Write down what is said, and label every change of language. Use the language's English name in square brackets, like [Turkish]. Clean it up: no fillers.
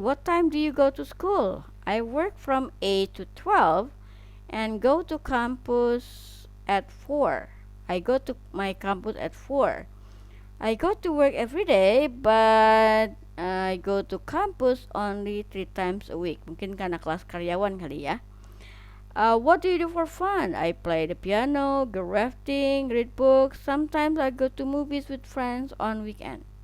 [English] What time do you go to school? I work from 8 to 12 and go to campus at 4. I go to my campus at 4. I go to work every day, but I go to campus only 3 times a week. [Indonesian] Mungkin karena kelas karyawan kali ya. [English] What do you do for fun? I play the piano, go rafting, read books. Sometimes I go to movies with friends on weekend.